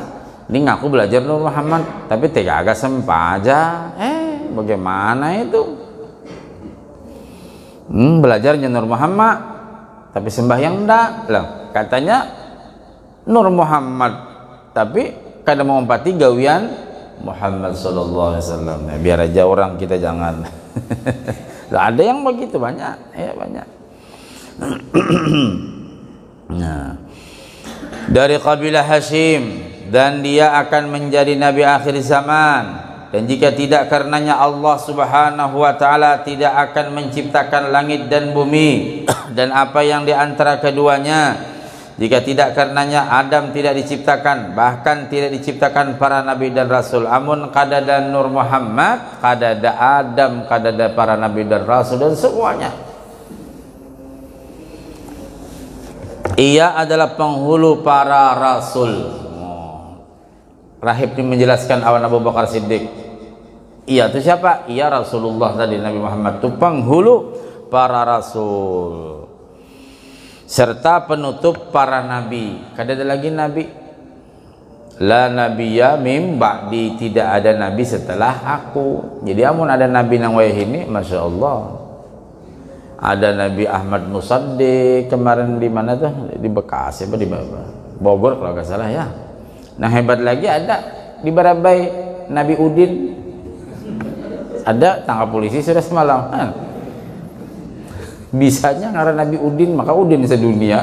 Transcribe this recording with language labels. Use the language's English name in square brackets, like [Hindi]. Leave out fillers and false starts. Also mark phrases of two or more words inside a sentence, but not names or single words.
[Indonesian] Ini ngaku belajar Nur Muhammad, tapi tega agak sempah aja. Bagaimana itu? Belajarnya Nur Muhammad, tapi sembahyang enggak. [Banjar] Lah, katanya Nur Muhammad, tapi kada mengumpati gawian Muhammad [Arabic] صلى الله عليه وسلم. [Banjar] Nah, biar aja orang kita jangan. Lah, ada yang begitu banyak, ya banyak. [Indonesian] Nah, dari kabilah Hashim, dan dia akan menjadi nabi akhir zaman, dan jika tidak karenanya Allah [Arabic] سبحانه وتعالى [Indonesian] tidak akan menciptakan langit dan bumi dan apa yang di antara keduanya. Jika tidak karenanya Adam tidak diciptakan, bahkan tidak diciptakan para nabi dan rasul. [Banjar] Amun kadada Nur Muhammad, kadada Adam, kadada para nabi dan rasul dan semuanya. [Indonesian] Ia adalah penghulu para rasul. Rahib ini menjelaskan awan Abu Bakar Siddiq. Ia itu siapa? Ia Rasulullah tadi, Nabi Muhammad itu penghulu para rasul serta penutup para nabi. [Banjar] Kada ada lagi nabi. [Arabic] لا نبي من بعدي, [Indonesian] tidak ada nabi setelah aku. [Banjar] Jadi amun ada nabi nang wayah ini, [Arabic] ما شاء الله. [Indonesian] Ada Nabi Ahmad Musaddiq kemarin di mana tuh, di Bekasi apa di Bogor kalau nggak salah ya. [Banjar] Nah, hebat lagi ada di Barabai Nabi Udin, ada tangkap polisi sudah semalam. Bisanya ngaran Nabi Udin, maka Udin sedunia.